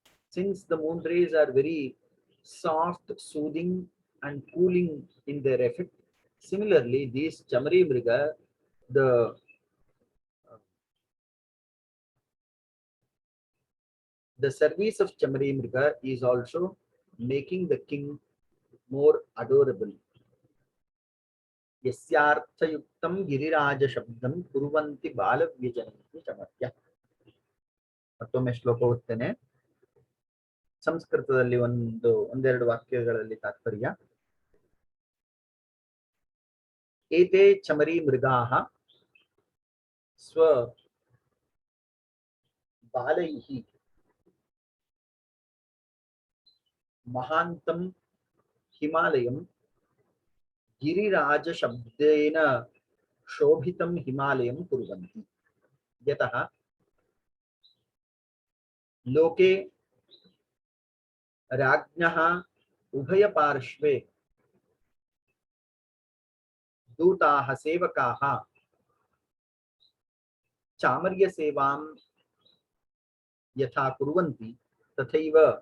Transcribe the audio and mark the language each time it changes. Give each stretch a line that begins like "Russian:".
English: Since the moon rays are very soft, soothing and cooling in their effect, similarly these chamari mriga, the service of chamari mriga is also making the king more adorable.
Sanskrit: ಯಸ್ಯಾರ್ಥಯುಕ್ತಂ Giriraja ಶಬ್ದಂ ಕುರುವಂತಿ ಬಾಲವ್ಯಜನೈಹಿ ಚಮರ್ಯ.
Kannada: ಮತ್ತೊಮ್ಮೆ ಶ್ಲೋಕ ಓದ್ತೇನೆ. ಸಂಸ್ಕೃತದಲ್ಲಿ ಒಂದೆರಡು ವಾಕ್ಯಗಳಲ್ಲಿ ತಾತ್ಪರ್ಯ.
Sanskrit: ಏತೆ ಚಮರಿ ಮೃಗಾಃ ಸ್ವ ಬಾಲೈಹಿ ಮಹಾಂತಂ ಹಿಮಾಲಯಂ ಗಿರಿರಾಜ ಶಬ್ದೇನ ಶೋಭಿತಂ ಹಿಮಾಲಯಂ ಕುರ್ವಂತಿ. ಯತಃ ಲೋಕೆ राज्ञः उभय पार्श्वे दूताः सेवकाः चामर्य सेवां यथा कुर्वन्ति तथैव